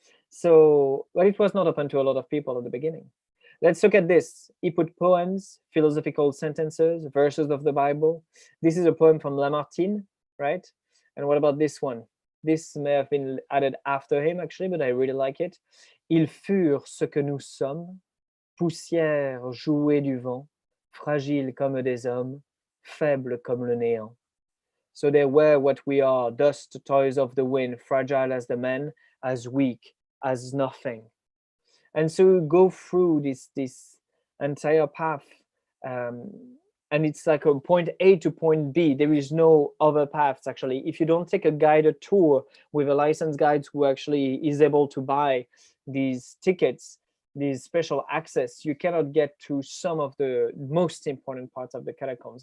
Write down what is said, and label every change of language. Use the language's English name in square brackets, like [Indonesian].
[English] So, but it was not open to a lot of people at the beginning. Let's look at this. He put poems, philosophical sentences, verses of the Bible. This is a poem from Lamartine, right? And what about this one? This may have been added after him, actually, but I really like it. [French] Ils furent ce que nous sommes, poussière jouée du vent, fragiles comme des hommes, faibles comme le néant. [English] So they were what we are, dust, toys of the wind, fragile as the men, as weak as nothing. And so we go through this entire path, and it's like a point A to point B. There is no other paths, actually. If you don't take a guided tour with a licensed guide who actually is able to buy these tickets, these special access, you cannot get to some of the most important parts of the catacombs.